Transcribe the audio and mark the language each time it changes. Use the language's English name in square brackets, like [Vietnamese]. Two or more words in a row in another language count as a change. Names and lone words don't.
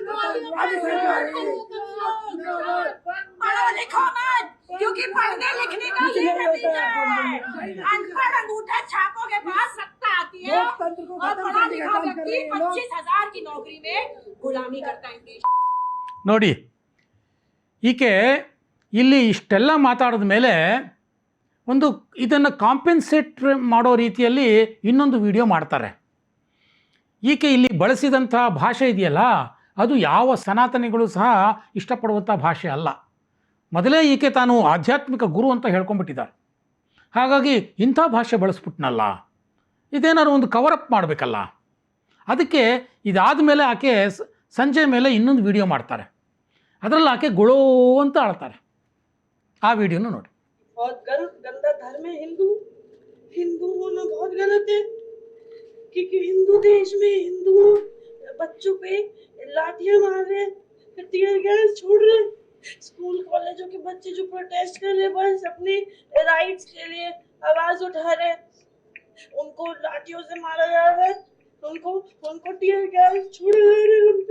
[Hindi] पढ़ो लिखो मत, क्योंकि पढ़ने लिखने का ये नतीजा है। अनपढ़ अंगूठा छापों के पास सत्ता आती है और पढ़ा लिखा व्यक्ति 25,000 की नौकरी में गुलामी करता है देश। [Kannada] ನೋಡಿ, ಈಕೆ ಇಲ್ಲಿ ಇಷ್ಟೆಲ್ಲ ಮಾತಾಡಿದ ಮೇಲೆ ಒಂದು ಇದನ್ನು ಕಾಂಪೆನ್ಸೇಟ್ ಮಾಡೋ ರೀತಿಯಲ್ಲಿ ಇನ್ನೊಂದು ವಿಡಿಯೋ ಮಾಡ್ತಾರೆ. ಈಕೆ ಇಲ್ಲಿ ಬಳಸಿದಂಥ ಭಾಷೆ ಇದೆಯಲ್ಲ, ಅದು ಯಾವ ಸನಾತನಿಗಳು ಸಹ ಇಷ್ಟಪಡುವಂಥ ಭಾಷೆ ಅಲ್ಲ. ಮೊದಲೇ ಈಕೆ ತಾನು ಆಧ್ಯಾತ್ಮಿಕ ಗುರು ಅಂತ ಹೇಳ್ಕೊಂಡ್ಬಿಟ್ಟಿದ್ದಾರೆ. ಹಾಗಾಗಿ ಇಂಥ ಭಾಷೆ ಬಳಸ್ಬಿಟ್ನಲ್ಲ, ಇದೇನಾದ್ರು ಒಂದು ಕವರಪ್ ಮಾಡಬೇಕಲ್ಲ. ಅದಕ್ಕೆ ಇದಾದ ಮೇಲೆ ಆಕೆ ಸಂಜೆ ಮೇಲೆ ಇನ್ನೊಂದು ವಿಡಿಯೋ ಮಾಡ್ತಾರೆ. ಅದರಲ್ಲಿ ಆಕೆ ಗೊಳೋ ಅಂತ ಆಳ್ತಾರೆ. ಆ ವಿಡಿಯೋನು ನೋಡಿ. [Hindi] बहुत गंदा धर्म है हिंदू होना बहुत गलत है, क्योंकि हिंदू देश में हिंदू बच्चों पे लाठियां मार रहे, [English] tear gas [Hindi] छोड़ रहे, [English] school colleges [Hindi] के बच्चे जो प्रोटेस्ट कर रहे बस अपने राइट्स के लिए आवाज उठा रहे, उनको लाठियों से मारा जा रहा है, उनको [English] tear gas [Hindi] छोड़ रहे उन पे।